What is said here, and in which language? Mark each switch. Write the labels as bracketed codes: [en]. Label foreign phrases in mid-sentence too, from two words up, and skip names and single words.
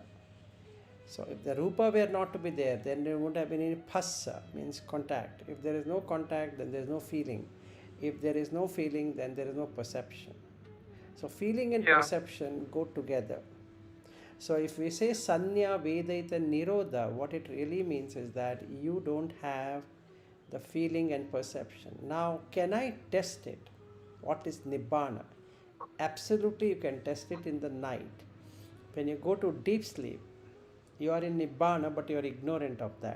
[en] So if the rupa were not to be there, then there wouldn't have been any phassa, means contact. If there is no contact, then there is no feeling. If there is no feeling, then there is no perception. So feeling and perception go together. So if we say [pi] sanya, vedaita, nirodha, [en] what it really means is that you don't have the feeling and perception. Now, can I test it? What is nibbana? Absolutely, you can test it in the night. When you go to deep sleep, you are in nibbana, but you are ignorant of that.